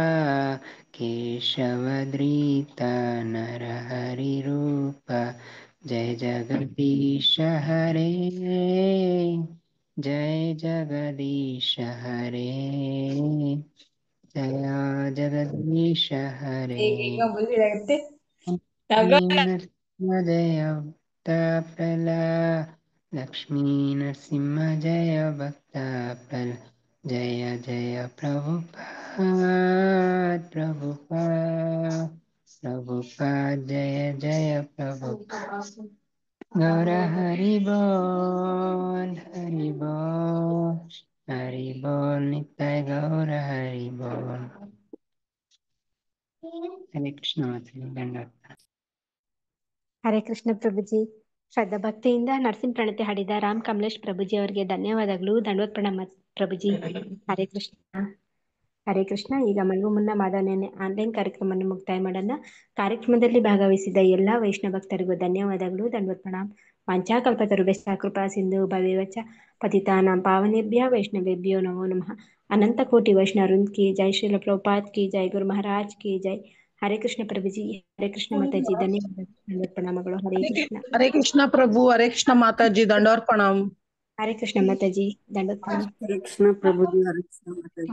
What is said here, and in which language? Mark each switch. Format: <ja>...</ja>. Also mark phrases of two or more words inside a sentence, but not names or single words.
<sa>केशवधृता नरहरिरूप जय जगदीश हरे जय जगदीश हरे जय जगदीश हरे</sa> <kn>ಈಗ ಮುಂದಿರುತ್ತೆ</kn> <sa>नरसिंह जय भक्तप्रल लक्ष्मी नरसिंह जय भक्तप्रल जय जय प्रभुपाद प्रभुपाद प्रभुपाद जय जय प्रभुपाद गौर हरि बोल नित्य गौर हरि बोल हरे कृष्ण ಧನ್ಯವಾದ</sa> <kn>ಹರೇ ಕೃಷ್ಣ ಪ್ರಭುಜಿ. ಶ್ರದ್ಧಾ ಭಕ್ತಿಯಿಂದ ನರಸಿಂಹ ಪ್ರಣತಿ ಹಾಡಿದ ರಾಮ್ ಕಮಲೇಶ್ ಪ್ರಭುಜಿ ಅವರಿಗೆ ಧನ್ಯವಾದಗಳು. ದಂಡವತ್ ಪ್ರಣಾಮ ಪ್ರಭುಜಿ. ಹರೇ ಕೃಷ್ಣ. ಹರೇ ಕೃಷ್ಣ. ಈಗ ಮಲಗು ಮುನ್ನ ಮಾಧವನೇನೆ ಆನ್ಲೈನ್ ಕಾರ್ಯಕ್ರಮವನ್ನು ಮುಕ್ತಾಯ ಮಾಡೋಣ. ಕಾರ್ಯಕ್ರಮದಲ್ಲಿ ಭಾಗವಹಿಸಿದ ಎಲ್ಲಾ ವೈಷ್ಣವ ಭಕ್ತರಿಗೂ ಧನ್ಯವಾದಗಳು. ದಂಡವತ್ ಪ್ರಣಾಮ್.</kn> <sa>ವಾಂಛಾಕಲ್ಪತರುಭ್ಯಶ್ಚ ಕೃಪಾ ಸಿಂಧು ಭವೇವಚ ಪತಿತಾನಾಂ ಪಾವನೇಭ್ಯಃ ವೈಷ್ಣವೇಭ್ಯೋ ನಮೋ ನಮಃ.</sa> <hi>अनंत कोटि वैष्णववृंद की जय। श्रील प्रभुपाद की जय. गुरु महाराज की जय.</hi> <kn>ಹರೇ ಕೃಷ್ಣ ಪ್ರಭುಜಿ. ಹರೇ ಕೃಷ್ಣ ಮಾತಾಜಿ. ಧನ್ಯವಾದಗಳು. ದಂಡವತ್ ಪ್ರಣಾಮಗಳು. ಹರೇ ಕೃಷ್ಣ. ಹರೇ ಕೃಷ್ಣ ಪ್ರಭು. ಹರೇ ಕೃಷ್ಣ ಮಾತಾಜಿ. ದಂಡವತ್ ಪ್ರಣಾಮ್. ಹರೇ ಕೃಷ್ಣ ಮಾತಾಜಿ. ದಂಡವತ್ ಪ್ರಣಾಮ್. ಹರೇ ಕೃಷ್ಣ ಪ್ರಭುಜಿ. ಹರೇ ಕೃಷ್ಣ ಮಾತಾಜಿ.</kn>